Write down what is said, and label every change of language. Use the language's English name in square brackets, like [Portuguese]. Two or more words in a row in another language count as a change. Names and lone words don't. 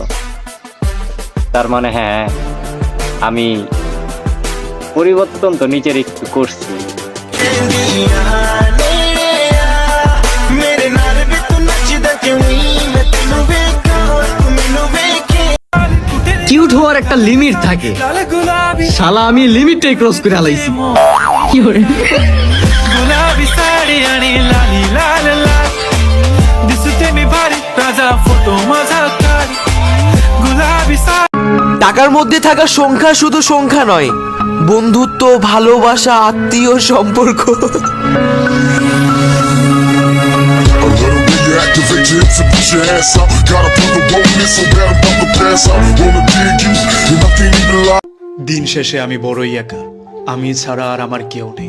[Bangla] তার মানে হ্যাঁ, আমি পরিবর্তন তো নিজের একটু করছি। কিউট হওয়ার একটা লিমিট থাকে, শালা আমি লিমিটটাই ক্রস করে আলাইছি। কি করে [Marathi] गुलाबी साडी आणि लाली लाल लाल दिसते मी भारी राजा फोटो माझा काढ गुलाबी [Bangla] টাকার মধ্যে থাকা সংখ্যা শুধু সংখ্যা নয়, বন্ধুত্ব, ভালোবাসা, আত্মীয় সম্পর্ক। দিন শেষে আমি বড়ই একা, আমি ছাড়া আর আমার কেউ নেই।